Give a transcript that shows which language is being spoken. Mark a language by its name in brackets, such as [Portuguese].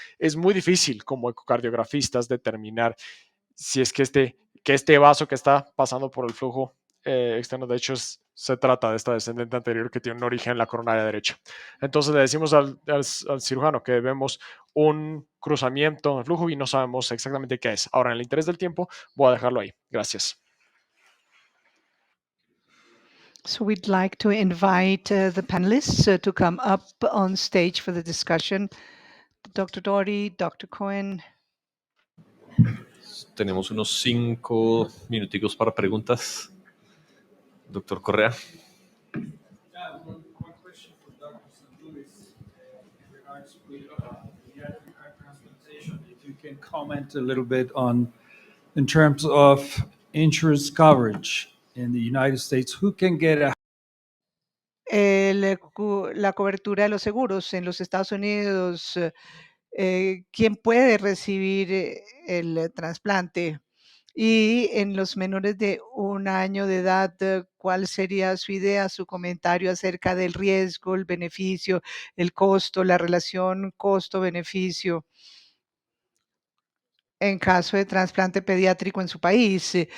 [Spanish] Es muy difícil como ecocardiografistas determinar si es que este vaso que está pasando por el flujo externo, de hecho, se trata de esta descendente anterior que tiene un origen en la coronaria derecha. Entonces le decimos al cirujano que vemos un cruzamiento en el flujo y no sabemos exactamente qué es. Ahora, en el interés del tiempo, voy a dejarlo ahí. Gracias. [English] So we'd like to invite the panelists to come up on stage for the discussion. Dr. Doherty, Dr. Cohen. [Spanish] Tenemos unos 5 minuticos para preguntas. Doctor Correa. [English] One question for Dr. St. Louis in regards to pediatric heart transplantation. If you can comment a little bit on, in terms of insurance coverage in the United States, who can get a [Spanish] La cobertura de los seguros en los Estados Unidos, ¿quién puede recibir el trasplante? Y en los menores de 1 año de edad, ¿cuál sería su idea, su comentario acerca del riesgo, el beneficio, el costo, la relación costo-beneficio en caso de trasplante pediátrico en su país?